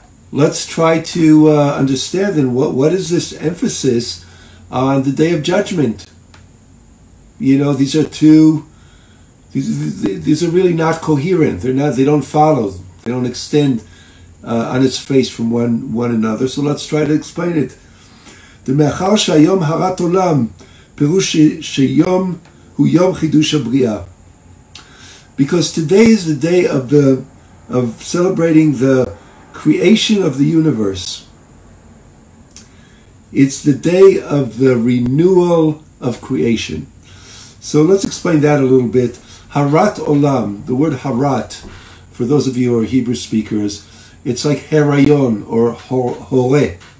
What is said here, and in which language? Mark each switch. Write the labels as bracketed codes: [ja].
[en] Let's try to understand then what is this emphasis on the Day of Judgment. These are these are really not coherent. They don't follow. They don't extend on its face from one another. So let's try to explain it. [he] מאחר שהיום הרת עולם, פירוש שיום הוא יום חידוש הבריאה. [en] Because today is the day of celebrating the creation of the universe. It's the day of the renewal of creation. So let's explain that a little bit. Harat olam, the word harat, for those of you who are Hebrew speakers, it's like herayon or hore.